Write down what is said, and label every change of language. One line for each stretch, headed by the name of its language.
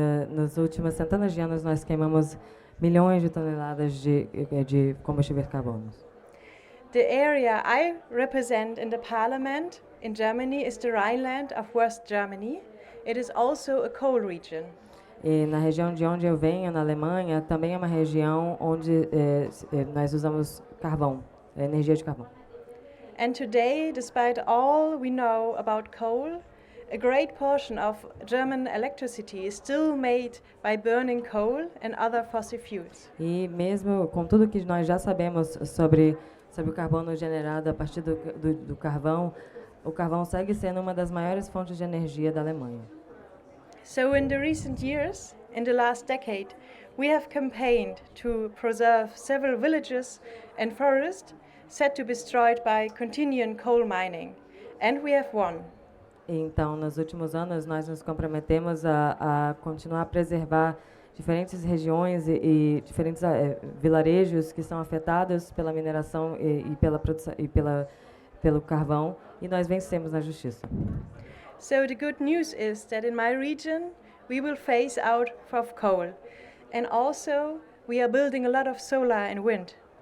Portuguese: Nos últimos centenas de anos nós queimamos milhões de toneladas de combustíveis carbono.
English: The area I represent in the parliament in Germany is the Rhineland of West Germany. It is also a coal region.
Portuguese: E na região de onde eu venho, na Alemanha, também é uma região onde nós usamos carvão, energia de carvão.
English: And today, despite all we know about coal, a great portion of German electricity is still made by burning coal and other fossil fuels.
Portuguese: E mesmo com tudo que nós já sabemos sobre o carbono generado a partir do carvão, o carvão segue sendo uma das maiores fontes de energia da Alemanha.
English: So in the recent years, in the last decade, we have campaigned to preserve several villages and forests set to be destroyed by continuing coal mining, and we have won.
Portuguese: Então, nos últimos anos, nós nos comprometemos a continuar a preservar diferentes regiões e diferentes vilarejos que são afetados pela mineração e pela produção pelo carvão, e nós vencemos na justiça.
English: So the good news is that in my region, we will phase out of coal, and also we are building a lot of solar and wind.